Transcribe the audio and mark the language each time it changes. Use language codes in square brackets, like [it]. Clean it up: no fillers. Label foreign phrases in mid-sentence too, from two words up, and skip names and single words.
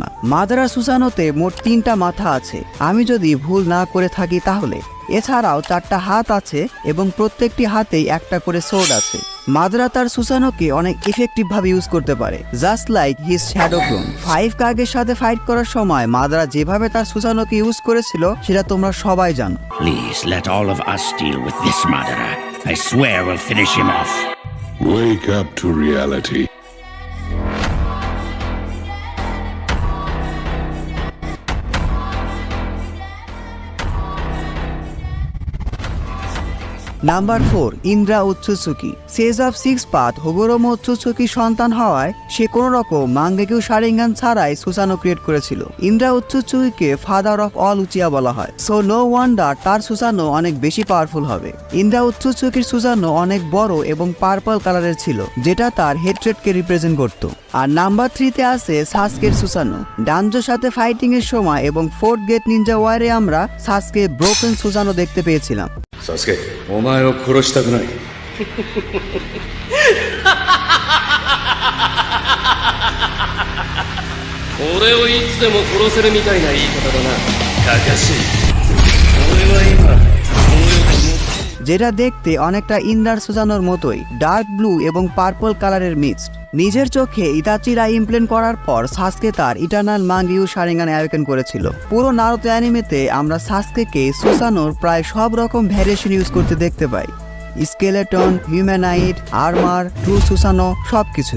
[bn] মাদারার সুসানোতে মোট 3টা মাথা আছে, আমি যদি ভুল না করে থাকি তাহলে। এছাড়াও 4টা হাত আছে এবং প্রত্যেকটি হাতেই একটা করে সোর্ড আছে। মাদারা তার সুসানোকে অনেক ইফেক্টিভ ভাবে ইউজ করতে পারে, [en] just like his shadow clone. [bn] 5 কাগের সাথে ফাইট করার সময় মাদারা যেভাবে তার সুসানোকে ইউজ করেছিল সেটা তোমরা সবাই জানো। [en] Please let all of us deal with this Madara. I swear we'll finish him off. Wake up to reality. [bn] নাম্বার 4, ইন্দ্রা উৎসুৎসুকি। সেজ অফ 6 পাথ হোগোরোমো উৎসুৎসুকির সন্তান হওয়ায় সে কোনো রকম মাঙ্গেকিউ শারিঙ্গান ছাড়াই সুসানো ক্রিয়েট করেছিল। ইন্দ্রা উৎসুৎসুকিকে [en] father of all Uchiha [bn] বলা হয়, [en] so no wonder [bn] তার সুসানো অনেক বেশি পাওয়ারফুল হবে। ইন্দ্রা উৎসুৎসুকির সুসানো অনেক বড় এবং পার্পল কালারের ছিল, যেটা তার হেট্রেডকে রিপ্রেজেন্ট করত। আর নাম্বার 3-তে আছে সাসকের সুসানো। ডানজোর সাথে ফাইটিং এর সময় এবং 4th গেট নিনজা ওয়ারে আমরা সাসকে ব্রোকেন সুসানো দেখতে পেয়েছিলাম। সাসকে, [ja] お前を殺したくない。俺をいつでも殺せるみたいな言い方だな。かかしい。俺は今 [bn] যেটা দেখতে অনেকটা ইন্দ্রার সুসানোর মতোই, [en] dark blue [bn] এবং পার্পল কালারের মিক্সড। নিজের চোখে ইতাচিরা ইমপ্লেন্ট করার পর সাসকে তার ইটারনাল মাঙ্গিউ শারিঙ্গান অ্যাওয়েকেন করেছিল। পুরো নারুতো অ্যানিমেতে আমরা সাসকেকে সুসানোর প্রায় সব রকম ভ্যারিয়েশন ইউজ করতে দেখতে পাই, স্কেলেটন, হিউম্যানাইট, আর্মার, ট্রু সুসানো সবকিছুই।